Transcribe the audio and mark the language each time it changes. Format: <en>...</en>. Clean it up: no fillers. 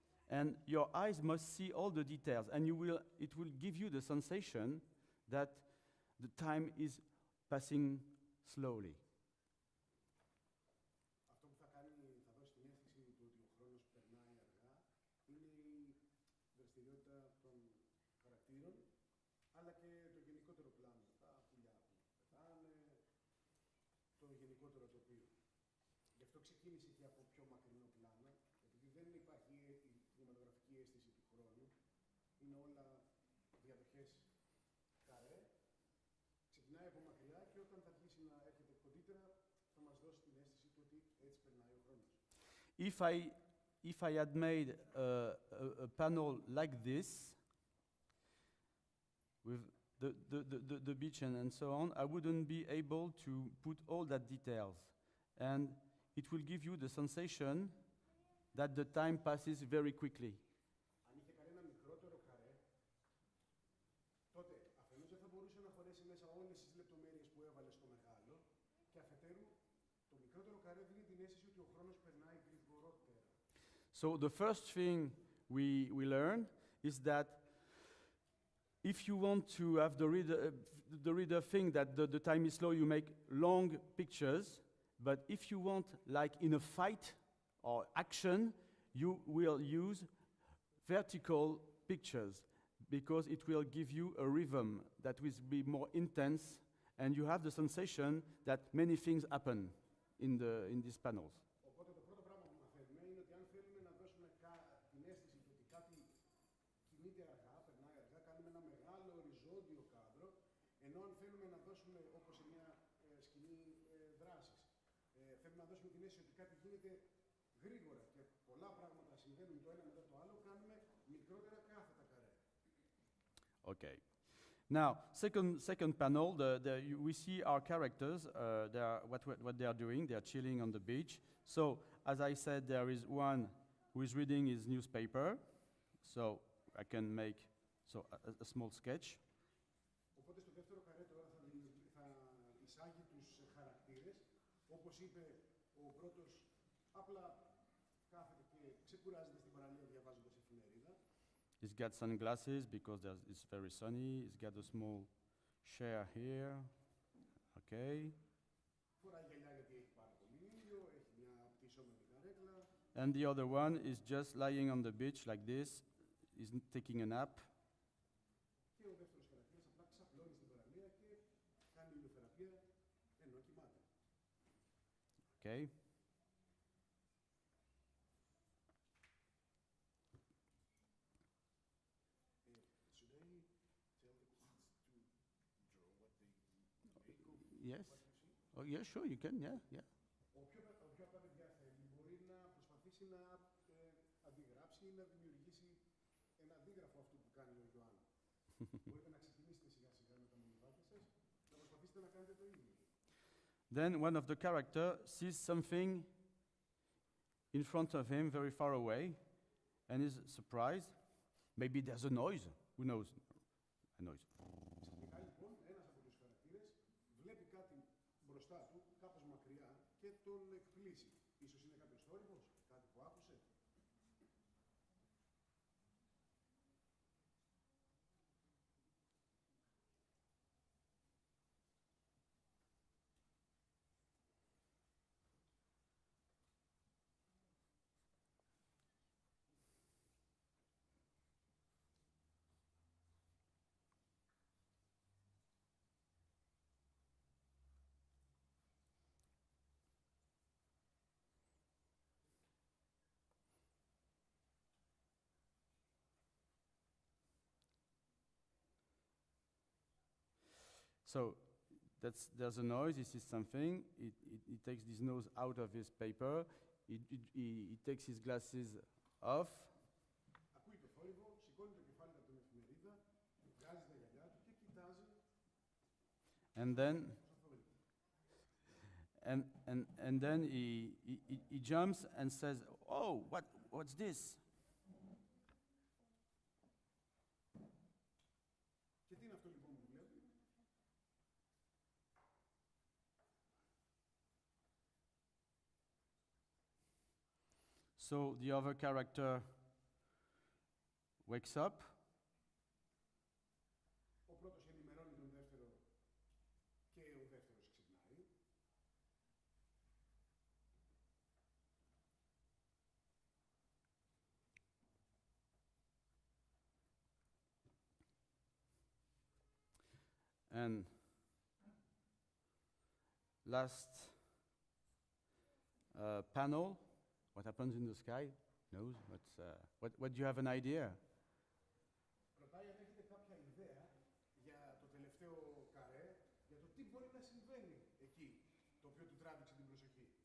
<en>and your eyes must see all the details, and it will give you the sensation that the time is passing slowly.</en> <el>Αυτό που θα δώσει την αίσθηση του ότι ο χρόνος περνάει αργά είναι η δραστηριότητα των χαρακτήρων, αλλά και το γενικότερο πλάνο, τα πουλιά που πετάνε, το γενικότερο τοπίο. Γι' αυτό ξεκίνησε και από πιο μακρινό πλάνο, επειδή δεν υπάρχει η κινηματογραφική αίσθηση του χρόνου, είναι όλα διαδοχές καρέ, ξεκινάει από μακριά και όταν θα αρχίσει να έρχεται κοντύτερα, θα μας δώσει την αίσθηση του ότι έτσι περνάει ο χρόνος.</el> <en>If I had made a panel like this, with the beach and so on, I wouldn't be able to put all that details. And it will give you the sensation that the time passes very quickly.</en> <el>Αν είχε κανένα μικρότερο καρέ, τότε αφενός δεν θα μπορούσε να χωρέσει μέσα όλες τις λεπτομέρειες που έβαλε στο μεγάλο και αφετέρου το μικρότερο καρέ δίνει την αίσθηση ότι ο χρόνος περνάει γρηγορότερα.</el> <en>So the first thing we learn is that if you want to have the reader think that the time is slow, you make long pictures. But if you want, like in a fight or action, you will use vertical pictures because it will give you a rhythm that will be more intense, and you have the sensation that many things happen in these panels.</en> <el>Οπότε το πρώτο πράγμα που μαθαίνουμε είναι ότι αν θέλουμε να δώσουμε την αίσθηση του ότι κάτι κινείται αργά, περνάει αργά, κάνουμε ένα μεγάλο οριζόντιο κάδρο, ενώ αν θέλουμε να δώσουμε, όπως σε μια σκηνή δράσης, θέλουμε να δώσουμε την αίσθηση ότι κάτι γίνεται γρήγορα και πολλά πράγματα συμβαίνουν το ένα μετά το άλλο, κάνουμε μικρότερα κάθετα καρέ.</el> <en>Okay. Now, second panel, we see our characters, what they are doing. They are chilling on the beach. So, as I said, there is one who is reading his newspaper. So, I can make a small sketch.</en> <el>Οπότε στο δεύτερο καρέ τώρα θα εισάγει τους χαρακτήρες. Όπως είπε ο πρώτος, απλά κάθεται και ξεκουράζεται στην παραλία διαβάζοντας εφημερίδα.</el> <en>He's got sunglasses because it's very sunny. He's got a small chair here. Okay.</en> <el>Φοράει γυαλιά γιατί έχει πάρα πολύ ήλιο, έχει μια πτυσσόμενη καρέκλα.</el> <en>And the other one is just lying on the beach like this. He's taking a nap.</en> <el>Και ο δεύτερος χαρακτήρας απλά ξαπλώνει στην παραλία και κάνει ηλιοθεραπεία ενώ κοιμάται.</el> <en>Okay. Should I tell the kids to draw what they make? Yes. Oh, yeah, sure, you can. Yeah, yeah.</en> <el>Όποιο από τα παιδιά θέλει μπορεί να προσπαθήσει να αντιγράψει ή να δημιουργήσει ένα αντίγραφο αυτού που κάνει ο Ιωάννη. Μπορείτε να ξεκινήσετε σιγά σιγά με τα μολυβάκια σας, να προσπαθήσετε να κάνετε το ίδιο.</el> <en>Then one of the characters sees something in front of him very far away and is surprised. Maybe there's a noise. Who knows? A noise.</en> <el>Ξαφνικά λοιπόν ένας από τους χαρακτήρες βλέπει κάτι μπροστά του, κάπως μακριά και τον εκπλήσει. Ίσως είναι κάποιος θόρυβος, κάτι που άκουσε.</el> <en>So there's a noise, he sees something, he takes his nose out of his paper, he takes his glasses off,</en> <el>Ακούει το θόρυβο, σηκώνει το κεφάλι από την εφημερίδα, βγάζει τα γυαλιά του και κοιτάζει</el> <en>and then</en> <el>στο θόρυβο.</el> <en>and then he jumps and says, "Oh, what's this?"</en> <el>Και τι είναι αυτό λοιπόν που βλέπει?</el> <en>So the other character wakes up,</en> <el>Ο πρώτος ενημερώνει τον δεύτερο και ο δεύτερος ξυπνάει.</el> <en>and last panel, what happens in the sky, knows. What do you have an idea?</en> <el>Ρωτάει αν έχετε κάποια ιδέα για το τελευταίο καρέ, για το τι μπορεί να συμβαίνει εκεί, το οποίο του τράβηξε την προσοχή.</el>